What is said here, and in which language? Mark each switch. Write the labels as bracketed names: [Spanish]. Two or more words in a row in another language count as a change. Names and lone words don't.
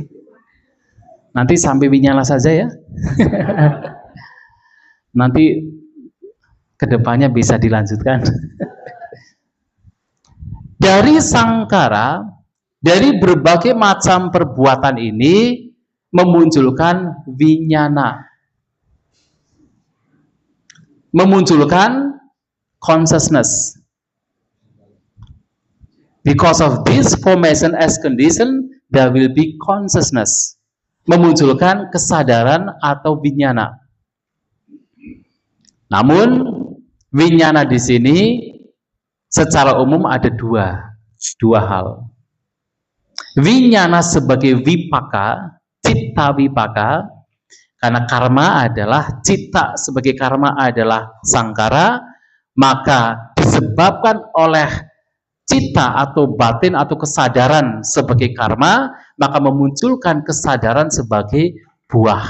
[Indonesian] Nanti sampai winyala saja ya. Nanti kedepannya bisa dilanjutkan. Dari sangkara, dari berbagai macam perbuatan ini memunculkan winyana, memunculkan consciousness. [English] Because of this formation as condition, there will be consciousness. [Indonesian] Memunculkan kesadaran atau winyana. Namun winyana di sini secara umum ada dua hal. Winyana sebagai vipaka, [Pali] citta vipaka, [Indonesian] karena karma adalah citta sebagai karma adalah sangkara, maka disebabkan oleh citta atau batin atau kesadaran sebagai karma, maka memunculkan kesadaran sebagai buah.